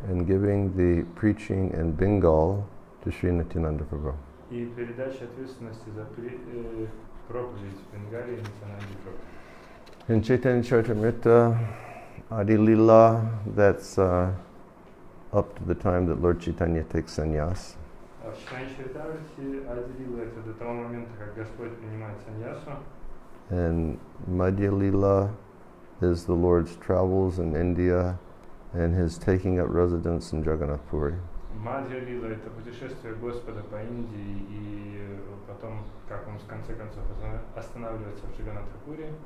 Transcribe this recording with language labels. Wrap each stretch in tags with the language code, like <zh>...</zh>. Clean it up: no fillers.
<en>And giving the preaching in Bengal to Sri Nityananda Prabhu.</en> <ru>И передача ответственности за проповедь в Бенгале Нитьянанде Прабху.</ru> <en>In Chaitanya Charitamrita, Adi Lila, that's up to the time that Lord Chaitanya takes sannyas.</en> <ru>В Читании Чаритамрите Ади Лила — это до того момента, как Господь принимает саньясу.</ru> <en>And Madhya Lila is the Lord's travels in India and his taking up residence in Jagannath Puri.</en> <ru>Мадхья Лила — это путешествие Господа по Индии и потом, как он в конце концов останавливается в Джаганнатхапуре.</ru>